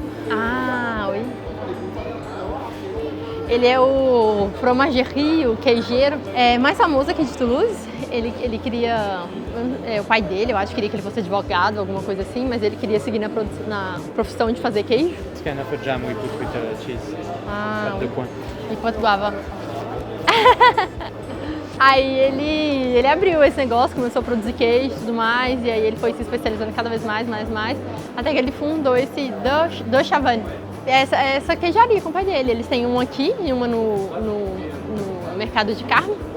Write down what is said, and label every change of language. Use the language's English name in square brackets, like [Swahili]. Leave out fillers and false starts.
[French] Ah, oui. [Portuguese] Ele é o fromagerie, o queijeiro, mais famoso aqui de Toulouse. Ele queria, o pai dele, eu acho, queria que ele fosse advogado, alguma coisa assim, mas ele queria seguir na profissão de fazer queijo. [English] It's kind of a jam we put with cheese. Ah, At the point. [Portuguese] enquanto guava. Aí ele abriu esse negócio, começou a produzir queijo e tudo mais, e aí ele foi se especializando cada vez mais, até que ele fundou esse Deux Chavannes. Essa queijaria com o pai dele. Eles têm uma aqui e uma no mercado de carne.